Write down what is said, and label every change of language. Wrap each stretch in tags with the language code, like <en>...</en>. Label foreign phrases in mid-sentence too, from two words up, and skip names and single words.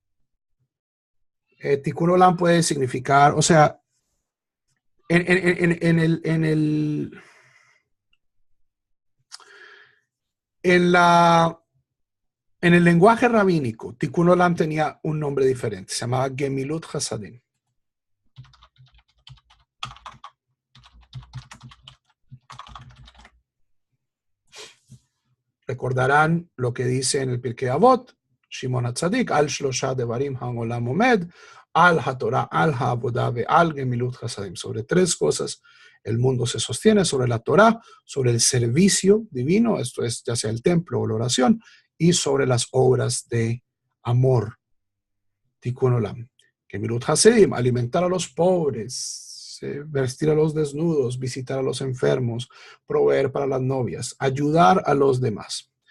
<he>תיקון עולם</he> <es>puede significar, o sea, en el lenguaje rabínico,</es> <he>תיקון עולם</he> <es>tenía un nombre diferente, se llamaba</es> <he>גמילות חסדים.</he> <es>Recordarán lo que dice en el Pirkei Avot, Shimon HaTzadik,</es> <he>על שלושה דברים העולם עומד, על התורה, על העבודה ועל גמילות חסדים.</he> <es>Sobre tres cosas el mundo se sostiene, sobre la Torah, sobre el servicio divino, esto es ya sea el templo o la oración, y sobre las obras de amor.</es> <he>תיקון עולם. גמילות חסדים,</he> <es>alimentar a los pobres, vestir a los desnudos, visitar a los enfermos, proveer para las novias, ayudar a los demás.</es>